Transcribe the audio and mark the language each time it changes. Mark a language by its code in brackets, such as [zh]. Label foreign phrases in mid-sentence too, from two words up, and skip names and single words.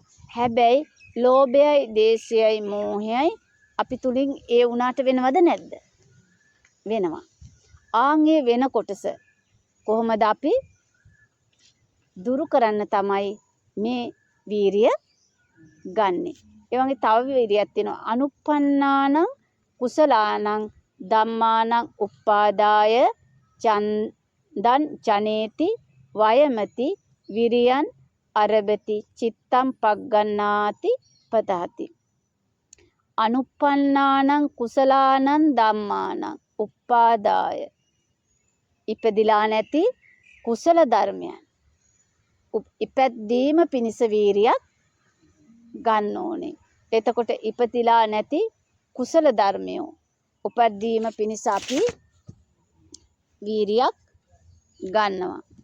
[si] හැබැයි ලෝභයයි, දේශයයි, මෝහයයි අපි තුලින් ඒ උනාට වෙනවද නැද්ද? වෙනවා. ආන්ගේ වෙන කොටස කොහොමද අපි දුරු කරන්න තමයි මේ වීරිය ගන්නෙ. ඒ වගේ තව වීරියක් තියෙනවා. [pi] අනුප්පන්නානං කුසලානං ධම්මානං උප්පාදාය චන්දං ජනේති වයමති විරියන් අරබති චිත්තං පග්ගණ්ණාති පදහති. අනුප්පන්නානං කුසලානං ධම්මානං උප්පාදාය [si] ඉපදිලා නැති කුසල ධර්මයන් ඉපැද්දීම පිණිස වීරියක් ගන්න ඕනේ. එතකොට ඉපතිලා නැති කුසල ධර්මයෝ උපැද්දීම පිණිස අපි වීරියක් ගන්නවා.